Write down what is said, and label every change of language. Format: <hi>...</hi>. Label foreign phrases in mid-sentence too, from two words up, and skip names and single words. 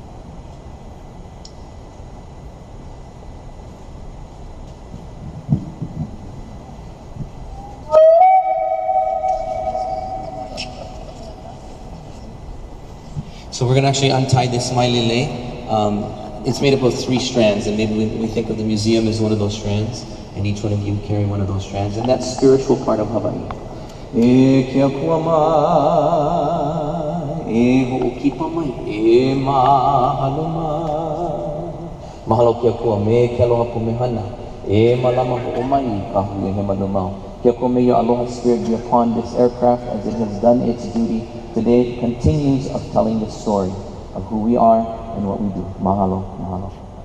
<en>So we're going to actually untie this mailele. It's made up of 3 strands, and maybe we think of the museum as one of those strands, and each one of you carry one of those strands, and that spiritual part of Hawaii.</en> <haw>E Keakua mai, e ho'okipa mai, e mahalo mai. Mahalo Keakua, me ke aloha pumehana, e malama ho'omai, ka hui he manumau.</haw> <en>Keakua, may your aloha spirit be upon this aircraft as it has done its duty. Today it continues of telling the story of who we are and what we do.</en> <haw>Mahalo, mahalo.</haw>